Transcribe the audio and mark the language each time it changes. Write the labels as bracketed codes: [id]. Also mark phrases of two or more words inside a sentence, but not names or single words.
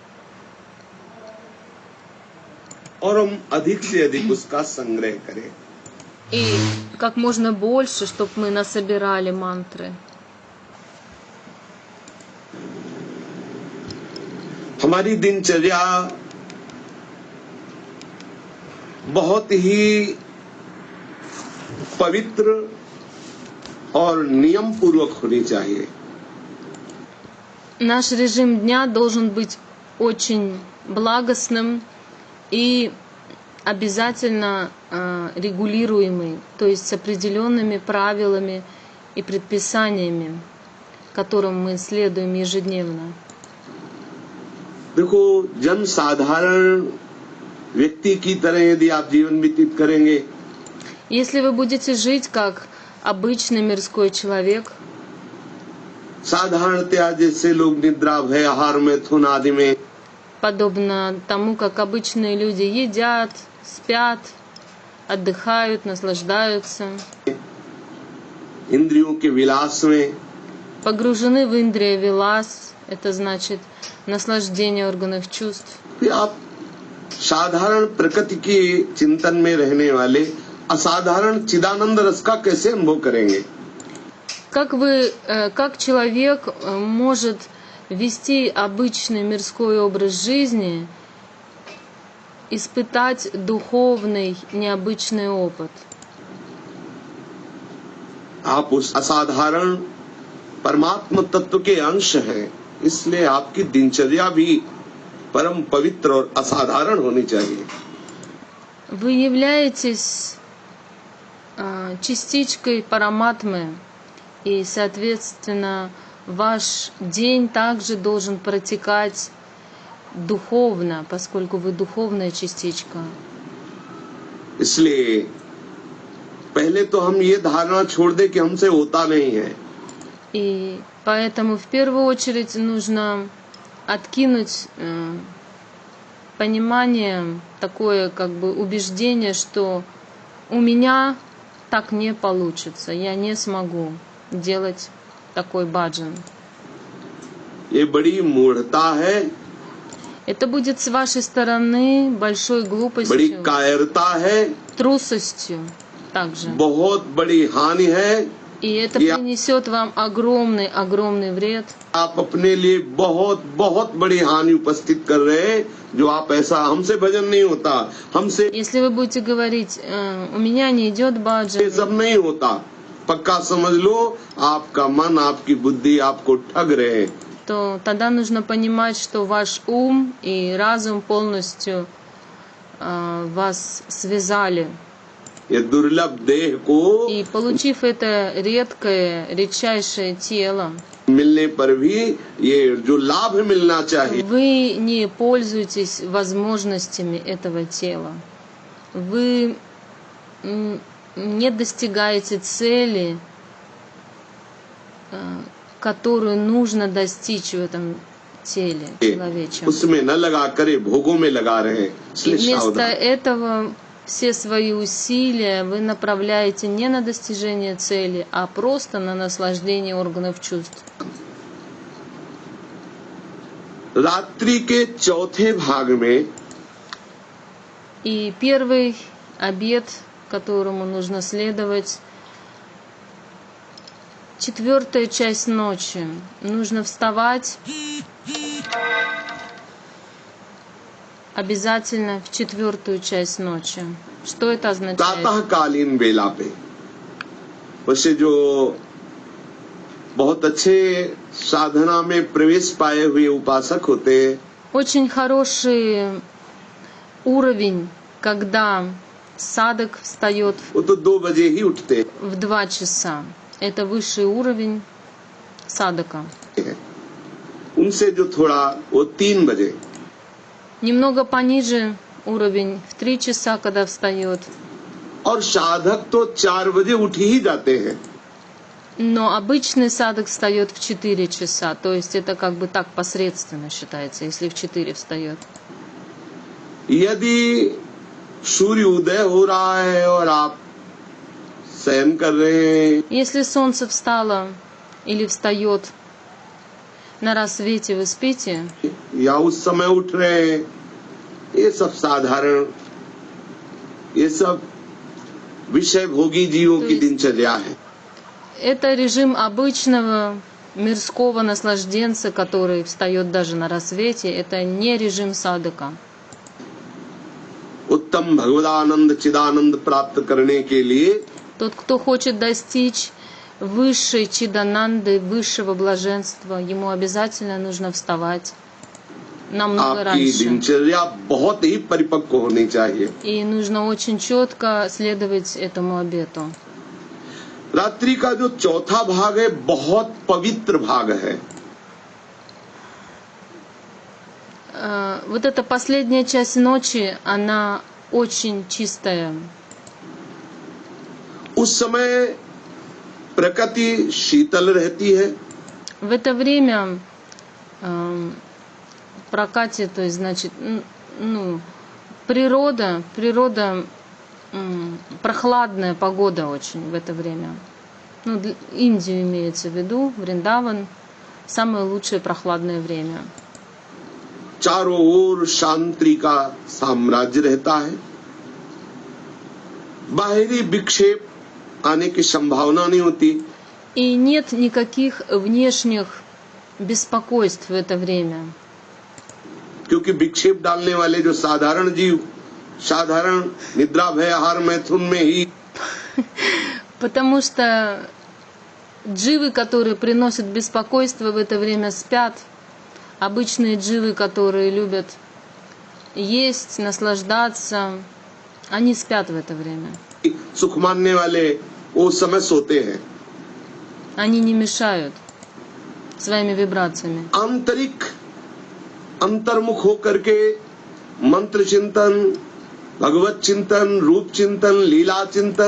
[hi] और हम अधिक से अधिक उसका संग्रह करें. [ru] И как можно больше, чтобы мы насобирали мантры. [hi] हमारी दिनचर्या बहुत ही पवित्र और नियम पूर्वक होनी चाहिए. [ru] Наш режим дня должен быть очень благостным и обязательно регулируемый, то есть с определенными правилами и предписаниями, которым мы следуем ежедневно. [hi] देखो, जन साधारण व्यक्ति की तरह यदि आप जीवन व्यतीत करेंगे, [ru] Если вы будете жить как обычный мирской человек, [hi] साधारणतया जैसे लोग निद्रा भय आहार मैथुन आदि में [ru] подобно тому, как обычные люди едят, спят, отдыхают, наслаждаются, [hi] इंद्रियों के विलास में, [ru] погружены в [hi] इंद्रिय विलास, [ru] это значит наслаждение органов чувств, [hi] फिर आप साधारण प्रकृति के चिंतन में रहने वाले असाधारण चिदानंद रस का कैसे अनुभव करेंगे. [ru] как человек может вести обычный мирской образ жизни, испытать духовный необычный опыт. [hi] आप उस असाधारण परमात्मा तत्व के अंश हैं, इसलिए आपकी दिनचर्या भी परम पवित्र और असाधारण होनी चाहिए. [ru] Вы являетесь частичкой параматмы, и, соответственно, ваш день также должен протекать духовно, поскольку вы духовная частичка. [hi] इसलिए पहले तो हम ये धारणा छोड़ दें कि हमसे होता नहीं है. [ru] И поэтому в первую очередь нужно откинуть понимание, такое как бы убеждение, что у меня так не получится, я не смогу делать такой баджан. [hi] ये बड़ी मूढ़ता है, [ru] Это будет с вашей стороны большой [hi] बड़ी [ru] глупостью, [hi] कायरता है, [ru] трусостью также. [hi] बहुत बड़ी हानि है। [ru] И это Я- принесет вам огромный вред. [hi] आप अपने लिए बहुत बहुत बड़ी हानि उपस्थित कर रहे हैं, जो आप ऐसा हमसे भजन नहीं होता, हमसे [ru] Если вы будете говорить, у меня не идет [hi] ये [ru] баджан, [hi] सब नहीं होता, पक्का समझ लो आपका मन आपकी बुद्धि आपको ठग रहे हैं। [ru] то тогда нужно понимать, что ваш ум и разум полностью вас связали. [hi] ये दुर्लभ देह को [ru] И получив это редчайшее тело, [hi] मिलने पर भी ये जो लाभ मिलना चाहिए, [ru] вы не пользуетесь возможностями этого тела. Вы не достигаете цели, которую нужно достичь в этом теле человечем. [hi] उसमें न लगा करे भोगों में लगा रहे हैं। [ru] И [hi] इसलिए [ru] вместо [hi] सावधान। [ru] этого все свои усилия вы направляете не на достижение цели, а просто на наслаждение органов чувств. [hi] रात्रि के चौथे भाग में [ru] И первый обет, которому нужно следовать, 4-я часть ночи. Нужно вставать обязательно в 4-ю часть ночи. Что это означает? [hi] प्रातःकालीन बेला पे वैसे जो बहुत अच्छे साधना में प्रवेश पाए हुए उपासक होते हैं, [ru] Очень хороший уровень, когда садок встает [hi] वो तो 2 बजे ही उठते [ru] в 2 часа. Это высший уровень садака. [hi] हैं। उनसे जो थोड़ा वो 3 बजे, [ru] Немного пониже уровень в 3 часа, когда встает. [hi] और साधक तो 4 बजे उठ ही जाते हैं। [ru] Но обычный садок встает в 4 часа. То есть это как бы так посредственно считается, если в 4 встает. [hi] यदि सूर्य उदय हो रहा है और आप शयन कर रहे हैं, [ru] Если солнце встало или встает на рассвете, вы спите, [hi] या उस समय उठ रहे हैं, ये सब साधारण, ये सब विषय भोगी जीवों तो की इस- दिनचर्या है। [ru] это режим обычного мирского наслажденца, который встает даже на рассвете. Это не режим садака. [hi] उत्तम भगवदानंद चिदानंद प्राप्त करने के लिए [ru] Тот, кто хочет достичь высшей чидананды, высшего блаженства, ему обязательно нужно вставать намного [hi] आपकी [ru] раньше. [hi] दिनचर्या बहुत ही परिपक्व होनी चाहिए। [ru] И нужно очень четко следовать этому обету. [hi] रात्रि का जो चौथा भाग है बहुत पवित्र भाग है। [ru] Вот эта последняя часть ночи, она очень чистая. [hi] उस समय प्रकृति शीतल रहती है, [ru] В это время прокате, то есть, значит, природа, прохладная погода очень в это время. Индию имеется в виду, Вриндаван, самое лучшее прохладное время. [hi] चारों ओर शांति का साम्राज्य रहता है, बाहरी विक्षेप आने की संभावना नहीं होती, [ru] И нет никаких внешних беспокойств в это время. [hi] क्योंकि विक्षेप डालने वाले जो साधारण जीव साधारण निद्रा भय आहार मैथुन में ही [ru] Потому что дживы, которые приносят беспокойство в это время, спят. Обычные дживы, которые любят есть, наслаждаться, они спят в это время. [hi] सुख मानने वाले वो समय सोते हैं। [ru] Они не मешают своими вибрациями. [hi] आंतरिक अंतर्मुख होकर के मंत्र चिंतन, भगवत चिंतन, रूप चिंतन, लीला चिंतन,